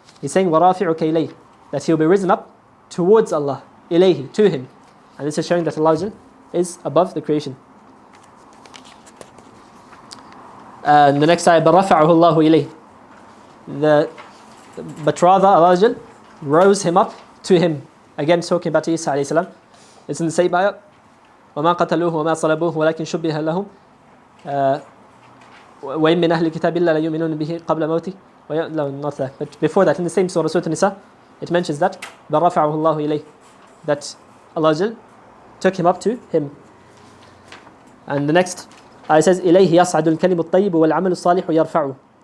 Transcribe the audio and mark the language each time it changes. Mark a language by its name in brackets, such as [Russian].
[English] He's saying [Arabic] وَرَافِعُكَ إِلَيْهِ, [English] that he will be risen up towards Allah, ilayhi, to him. And this is showing that Allah is above the creation. And the next ayah, [Arabic] بَرَفَعَهُ اللَّهُ إِلَيْهِ, [English] but rather Allah rose him up to him. Again talking about Isa alayhi salam. It's in the same ayah, [Arabic] وَمَا قَتَلُوهُ وَمَا صَلَبُوهُ وَلَكِنْ شُبِّهَ لَهُمْ وَإِن مِّنْ أَهْلِ الْكِتَابِ إِلَّا لَيُؤْمِنُونَ بِهِ قَبْلَ مَوْتِهِ. [English] No, not that. But before that, in the same surah, Surah An-Nisa, it mentions that [Arabic] بَرَفَعَهُ اللَّهُ إِلَيْهِ, [English] that Allah took him up to him. And the next ayah says [Arabic] إِلَيْهِ يَصْعَدُ الْكَلِمُ الطَّيِّبُ وَالْعَمَلُ الصَّالِحُ يَرْفَعُهُ.